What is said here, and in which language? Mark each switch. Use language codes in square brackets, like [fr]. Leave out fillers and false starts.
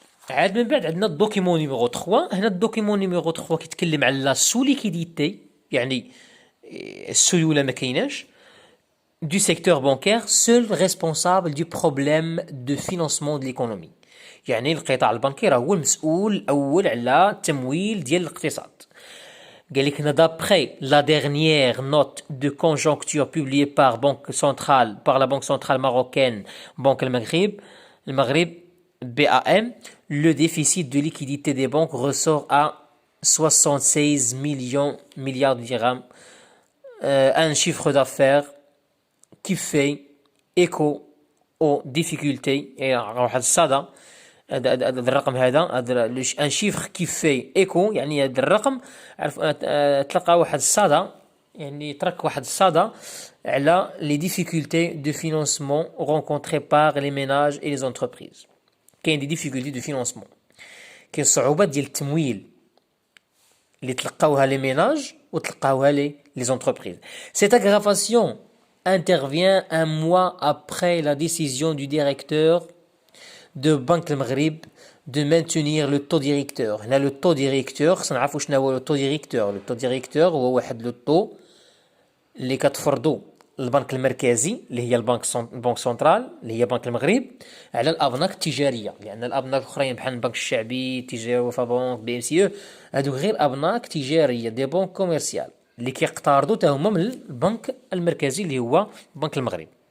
[ar] عاد من بعد عندنا الدوكيمون نيميرو 3. هنا الدوكيمون نيميرو 3 كيتكلم على لا سو ليكيديتي يعني السيولة ما كايناش [fr] du secteur bancaire seul responsable du problème de financement de l'économie. [ar] يعني القطاع البنكي راه هو المسؤول الأول على التمويل ديال الاقتصاد. قال لك [fr] d'après la dernière note de conjoncture publiée par la Banque centrale marocaine Banque le Maghreb BAM, le déficit de liquidité des banques ressort à 76 milliards de dirhams, un chiffre d'affaires qui fait écho aux difficultés et [ar] واحد الصدى. هذا الرقم هذا ان شيفر كي في ايكو يعني هذا الرقم تلقى واحد الصدى يعني ترك واحد الصدى على لي ديفيكولتي دو فينانسمون رونكونتري بار لي ميناج اي لي زونتربريز. كاين دي ديفيكولتي دو فينانسمون كاين صعوبات ديال التمويل اللي تلقاوها لي ميناج وتلقاوها لي زونتربريز. [fr] Cette aggravation intervient un mois après la décision du directeur de Banque le Maghreb de maintenir le taux directeur. [ar] هنا le taux directeur خصنا نعرفوا شنو هو le taux directeur. Le taux directeur هو واحد لو طو اللي كتفرضو البنك المركزي اللي هي البنك سنترال اللي هي بنك المغرب على الابناك التجاريه، لان الابناك الاخرين بحال البنك الشعبي التجاري وفا بنك بي ام سي او هادو غير ابناك تجاريه دي بنك كوميرسيال اللي كيقترضوا حتى هما من البنك المركزي اللي هو بنك المغرب.